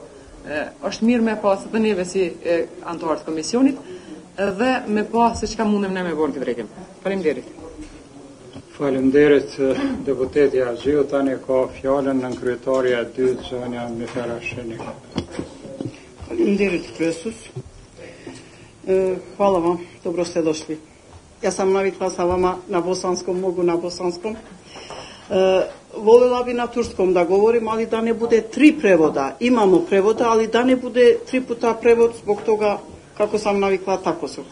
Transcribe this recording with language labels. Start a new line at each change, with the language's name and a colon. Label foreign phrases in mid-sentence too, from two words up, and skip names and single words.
Albanian: Është mirë me pa së të neve si antarë të komisionit dhe me pa se çka mundem ne me bërë këtë drejtim. Faleminderit. Faleminderit deputeti Arziu, tani ka fjalën në kryetarja e dytë zonja Meferasheni. Faleminderit kryesus.
Bosnian: Hvala vam, dobro ste došli. Ja sam navikla sa vama na bosanskom, mogu na bosanskom. Volela bi na turskom da govorim, ali da ne bude 3 prevoda. Imamo prevoda, ali da ne bude 3 puta prevod, zbog toga kako sam navikla, tako su.